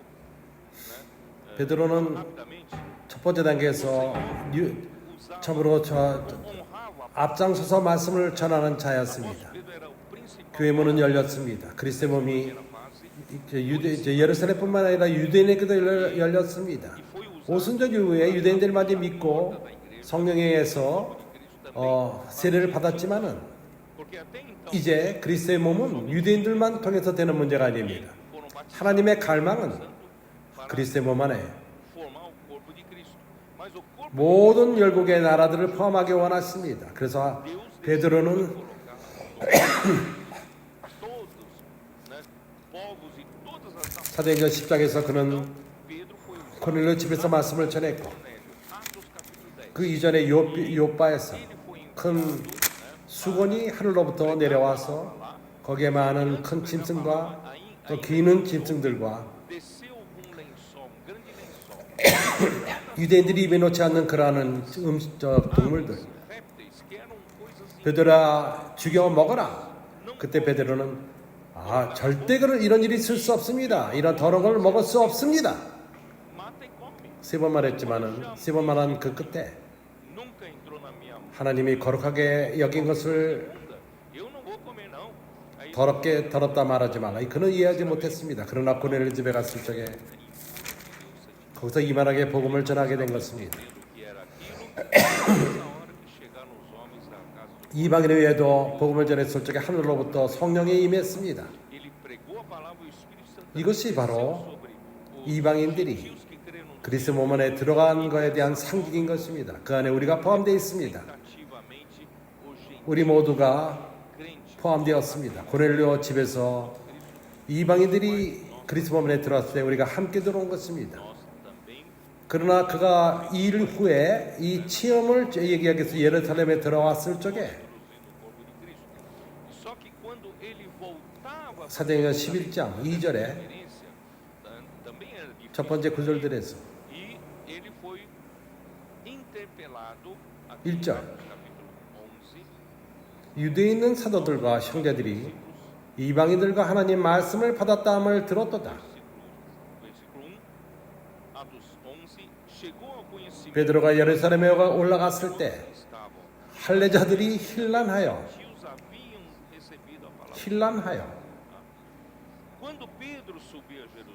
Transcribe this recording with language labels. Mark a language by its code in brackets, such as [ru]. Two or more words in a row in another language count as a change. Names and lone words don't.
[ko] 베드로는 첫 번째 단계에서 처음으로 앞장서서 말씀을 전하는 자였습니다. 교회 문은 열렸습니다. 그리스도의 몸이 예루살렘뿐만 아니라 유대인에게도 열렸습니다. 오순절 이후에 유대인들마저 믿고 성령에 의해서 세례를 받았지만은 [pt] Porque até então, [ko] 이제 그리스도의 몸은 유대인들만 통해서 되는 문제가 아닙니다. [pt] foram batizados [ko] 하나님의 [pt] no [ko] 갈망은 [pt] Espírito Santo para [ko] 그리스도의 몸 안에 [pt] formar o corpo de Cristo. Mas o corpo [ko] 모든 열국의 나라들을 포함하기 원하십니다. 그래서 [pt] de Deus [ko] 베드로는 [pt] colocar todos, né, povos e todas as nações. [ko] 사도행전 10장에서 그는 [pt] Então, Pedro foi usado. [ko] 고넬료 집에서 말씀을 전했고 [pt] Cornélio, Atos capítulo 10. [ko] 그 이전에 요바에서 [pt] Ele foi [ko] 큰 [pt] enviado, né, [ko] 수건이 하늘로부터 내려와서 거기에 많은 큰 짐승과 또 기는 짐승들과 [pt] desceu um lençol, um grande lençol. [ko] 유대인들이 입에 놓지 않는 그러한 동물들 [pt] Répteis que eram coisas [ko] 베드로야 죽여 먹어라. 그때 베드로는 절대 이런 일이 있을 수 없습니다. 이런 더러운 걸 먹을 수 없습니다. [pt] mata e come. [ko] 세 번 말했지만은 세 번 말한 그 끝에 [pt] Nunca entrou na minha mão. [ko] 하나님이 거룩하게 여긴 것을 [pt] Eu não vou comer não. Aí [ko] 더럽다 말하지 말라. 그는 이해하지 못했습니다. 그러나 고넬료 집에 갔을 적에 거기서 이만하게 복음을 전하게 된 것입니다. [pt] que era aquilo, nessa hora que chegaram os homens da casa do [ko] 이방인 외에도 복음을 전했을 적에 하늘로부터 성령이 임했습니다. [pt] ele pregou a palavra e o Espírito Santo [ko] 이것이 바로 [pt] sobre os [ko] 이방인들이 [pt] gentios que creram no [ko] 그리스도 몸 안에 들어간 것에 대한 상징인 것입니다. 그 안에 우리가 포함되어 있습니다. [pt] tentativamente os gentios [ko] 우리 모두가 [pt] crentes. [ko] 포함되었습니다. 고넬료 집에서 이방인들이 그리스도 몸 안에 들어왔을 때 우리가 함께 들어온 것입니다. [pt] Nós também [ko] 그러나 그가 일 후에 이 체험을 얘기하기 위해서 예루살렘에 들어왔을 적에 [pt] produzindo o corpo de Cristo. Só que quando ele voltava [ko] 사도행전 11장 2절에 [pt] experiência, também era difícil. [ko] 첫 번째 구절들에서 [pt] E ele foi interpelado aqui em [ko] 1절. [pt] Atos capítulo 11, [ko] 유대에 있는 사도들과 형제들이 이방인들과 하나님 말씀을 받았다함을 들었도다. [pt] versículo 1, Atos 11, chegou ao conhecimento [ko] 베드로가 예루살렘에 올라갔을 때 [pt] estavam [ko] 할례자들이 힐난하여 [pt] gentios haviam recebido a palavra. [ko] 힐난하여 [pt] Quando Pedro subiu a Jerusalém,